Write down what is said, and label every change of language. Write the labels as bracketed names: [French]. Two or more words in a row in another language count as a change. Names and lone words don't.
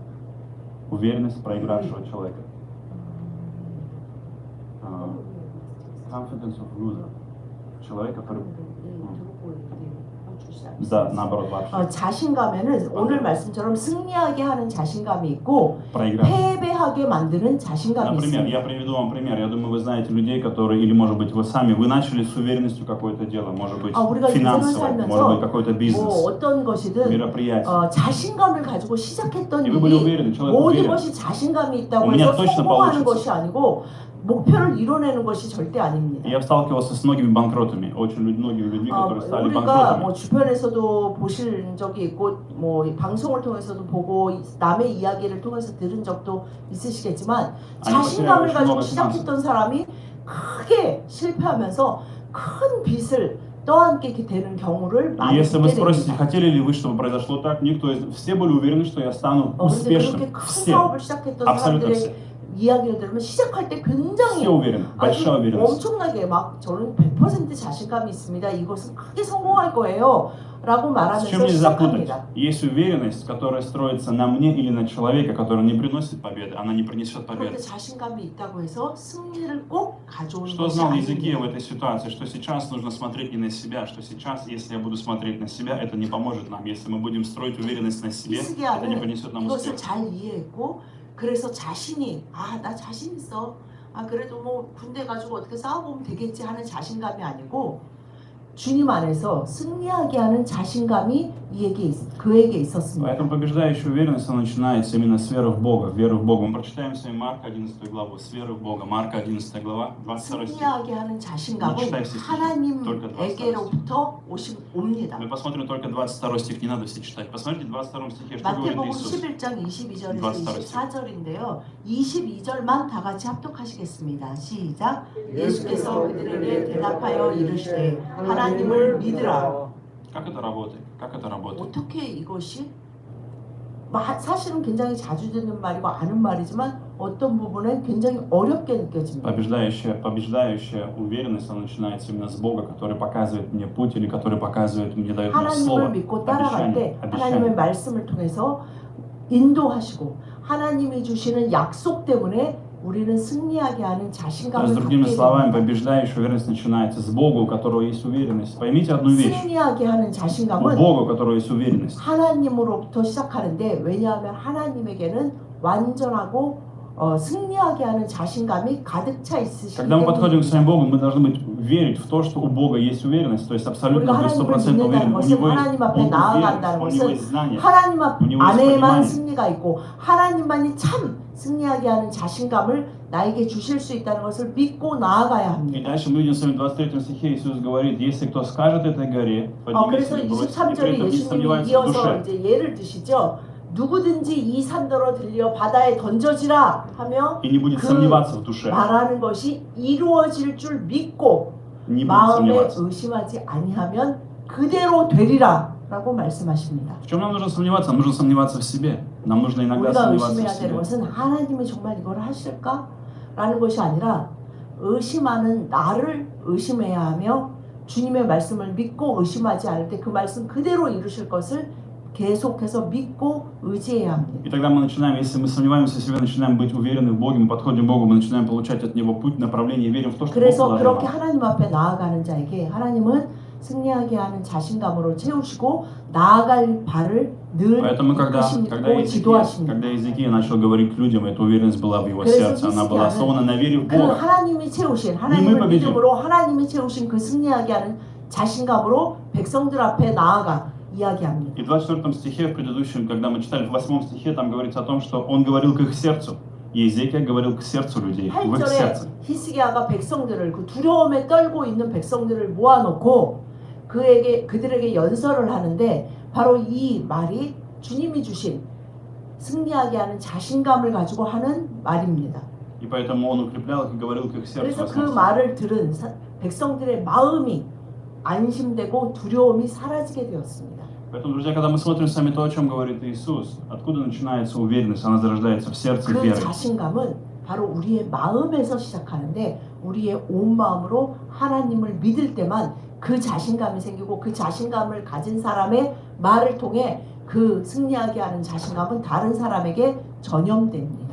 [Russian] Уверенность проигравшего человека. [English] Confidence of loser. [Russian] Человек, который... Да, наоборот, вообще. [Korean] 자신감에는 오늘 말씀처럼 승리하게 하는 자신감이 있고 [Russian] Проигравший. [Korean] 패배하게 만드는 자신감이 [Russian] Например, [Korean] 있습니다. [Russian] я приведу вам пример. Я думаю, вы знаете людей, которые, или может быть вы сами, вы начали с уверенностью какое-то дело, может быть [Korean] 우리가 [Russian] финансовое, [Korean] 인생을 [Russian] может быть [Korean] 살면서 [Russian] какой-то [Korean] 뭐 [Russian] бизнес, [Korean] 어떤 것이든 [Russian] мероприятие. [Korean] 자신감을 가지고 시작했던 [Russian] И вы были [Korean] 일이 [Russian] уверены, человек [Korean] 모든 [Russian] уверен. [Korean] 것이 자신감이 [Russian] У [Korean] 있다고 [Russian] меня [Korean] 해서 [Russian] точно [Korean] 성공하는 [Russian] получится. [Korean] 것이 아니고 목표를 이뤄내는 것이 절대 아닙니다. [Russian] Я сталкивался с многими банкротами, очень многими людьми, которые стали [Korean] 우리가 [Russian] банкротами. [Korean] 뭐 주변에서도 보실 적이 있고 뭐 방송을 통해서도 보고 남의 이야기를 통해서 들은 적도 있으시겠지만 자신감을 가지고 시작했던 사람이 크게 실패하면서 큰 빚을 떠안게 되는 경우를 [Russian] И [Korean] 많이 [Russian] если вы [Korean] 듣게 [Russian] спросите, [Korean] 됩니다. [Russian] хотели ли вы, чтобы произошло так, никто из... Все были уверены, что я стану [Korean] 근데 그렇게 [Russian] успешным. [Korean] 큰 [Russian] Все. [Korean] 사업을 시작했던 [Russian] Абсолютно [Korean] 사람들의 [Russian] все. [Korean] 이야기를 들으면 시작할 때 굉장히 [Russian] Все уверены. [Korean] 아주 [Russian] Большая уверенность. [Korean] 엄청나게 막 저는 100% 자신감이 있습니다. 이것은 크게 성공할 거예요. 라고 [Russian] С чем [Korean] 말하면서 [Russian] нельзя путать? [Korean] 시작합니다. [Russian] Есть уверенность, которая строится на мне или на человека, который не приносит победы, она не принесет [Korean] 그런데 [Russian] победы. [Korean] 자신감이 있다고 해서 승리를 꼭 가져오는 [Russian] Что [Korean] 것이 [Russian] знал Иезекия в [Korean] 아닙니다. [Russian] этой ситуации? Что сейчас нужно смотреть не на себя, что сейчас, если я буду смотреть на себя, это не поможет нам. Если мы будем строить уверенность на себе, это не [Korean] 히스기야는 [Russian] принесет нам [Korean] 이것을 [Russian] успех. [Korean] 잘 이해했고 그래서 자신이 나 자신 있어. 그래도 뭐 군대 가지고 어떻게 싸워보면 되겠지 하는 자신감이 아니고 주님 안에서 승리하게 하는 자신감이 그에게 있었습니다. [Russian] Поэтому побеждающая уверенность, она начинается именно с веры в Бога. Веры в Бога. Мы прочитаем с вами Марка 11 главу. С веры в Бога. Марка 11 глава, 22 стих. [Korean] 승리하게 하는 자신감은 하나님에게로부터 옵니다. [Russian] Мы посмотрим только 22 стих, не надо все читать. Посмотрите 22 стихе, что говорит [Korean] 마태복음 [Russian] Иисус. [Korean] 11장 22절에서 24절인데요. 22절만 다 같이 합독하시겠습니다. 시작. 예수께서 그들에게 대답하여 이르시되 하나님을 믿으라. [Russian] Как это работает? Как это работает? [Korean] 어떻게 이것이 사실은 굉장히 자주 듣는 말이고 아는 말이지만 어떤 부분은 굉장히 어렵게 느껴집니다. [Russian] Побеждающая уверенность, она начинается именно с Бога, который показывает мне путь или который показывает мне, дает мне [Korean] 하나님을 [Russian] слово, [Korean] 믿고 따라갈 때 [Russian] обещание. [Korean] 하나님의 말씀을 통해서 인도하시고 하나님이 주시는 약속 때문에 우리는 승리하게 하는 [Russian] То есть, [Korean] 자신감을 [Russian] другими [Korean] 갖게 [Russian] словами, [Korean] 됩니다. [Russian] побеждающая уверенность начинается с Бога, у которого есть уверенность. Поймите одну вещь. [Korean] 승리하게 하는 [Russian] У [Korean] 자신감은 [Russian] Бога, у которого есть уверенность. [Korean] 하나님으로부터 시작하는데 왜냐하면 하나님에게는 완전하고 승리하게 하는 자신감이 가득 차 있으시기 [Russian] Когда мы подходим к [Korean] 때문에 [Russian] своим Богу, мы должны верить в то, что у Бога есть уверенность, то есть абсолютно [Korean] 우리가 [Russian] быть [Korean] 하나님을 [Russian] 100% уверен. [Korean] 믿는다는 [Russian] У [Korean] 것은 [Russian] него есть, [Korean] 하나님 앞에 [Russian] он [Korean] 나아간다는 [Russian] уверен, у него [Korean] 것은 [Russian] есть знание. [Korean] 하나님 [Russian] У него есть [Korean] 안에만 [Russian] понимание. [Korean] 승리가 있고 하나님만이 참 승리하게 하는 자신감을 나에게 주실 수 있다는 것을 믿고 나아가야 [Russian] И [Korean] 합니다. [Russian] дальше мы видим с вами в 23 стихе Иисус говорит, если кто скажет этой горе, поднимись [Korean] 그래서 [Russian] и бросься, и при [Korean] 23절에 [Russian] этом не [Korean] 예수님이 [Russian] сомневается в [Korean] 이어서 [Russian] душе. [Korean] 이제 예를 드시죠. 누구든지 이 산더러 들려 바다에 던져지라 하며 [Russian] И не будет [Korean] 그 [Russian] сомневаться в душе. [Korean] 말하는 것이 이루어질 줄 믿고 [Russian] Не будет [Korean] 마음에 [Russian] сомневаться. [Korean] 의심하지 아니하면 그대로 되리라 라고 말씀하십니다. [Russian] В чем нам нужно сомневаться? Нам нужно сомневаться в себе. Нам нужно иногда [Korean] 우리가 [Russian] сомневаться в [Korean] 의심해야 되는 [Russian] себе. [Korean] 것은 하나님이 정말 이걸 하실까? 라는 것이 아니라 의심하는 나를 의심해야 하며 주님의 말씀을 믿고 의심하지 않을 때 그 말씀 그대로 이루실 것을 계속해서 믿고 의지해야 합니다. [Russian] И тогда мы начинаем, если мы сомневаемся в себе, начинаем быть уверены в Боге, мы подходим к Богу, мы начинаем получать от Него путь, направление, верим в то, что Бог [Korean] 그래서 [Russian] положил [Korean] 그렇게 [Russian] нам. [Korean] 하나님 앞에 나아가는 자에게 하나님은 승리하게 하는 자신감으로 채우시고 나아갈 발을 늘 [Russian] Поэтому, когда [Korean] 이끄시고 지도하십니다. [Russian] Иезекия начал говорить к людям, эта уверенность была в его [Korean] 그래서 [Russian] сердце, она была [Korean] 히스기야는 [Russian] основана на вере в [Korean] 그 [Russian] Бога. [Korean] 하나님이 채우신 하나님을 [Russian] победим. [Korean] 믿음으로 하나님이 채우신 그 승리하게 하는 자신감으로 백성들 앞에 나아가 이야기합니다. [Russian] И в 24 стихе, в предыдущем, когда мы читали, в 8 стихе, там говорится о том, что он говорил к их сердцу. И Иезекия говорил к сердцу людей, в их [Korean] 8절에 [Russian] сердце. [Korean] 히스기야가 백성들을 그 두려움에 떨고 있는 백성들을 모아놓고 그들에게 연설을 하는데 바로 이 말이 주님이 주신 승리하게 하는 자신감을 가지고 하는 말입니다. [Russian] И поэтому он укреплял их и говорил к их сердцу. [Korean] 그래서 그 [Russian] восьмом стихе. [Korean] 말을 들은 백성들의 마음이 안심되고 두려움이 사라지게 되었습니다. [Russian] Поэтому, друзья, когда мы смотрим с вами то, о чем говорит Иисус, откуда начинается уверенность? Она зарождается в сердце [Korean] 그 [Russian] веры. [Korean] 자신감은 바로 우리의 마음에서 시작하는데 우리의 온 마음으로 하나님을 믿을 때만 그 자신감이 생기고 그 자신감을 가진 사람의 말을 통해 그 승리하게 하는 자신감은 다른 사람에게 전염됩니다.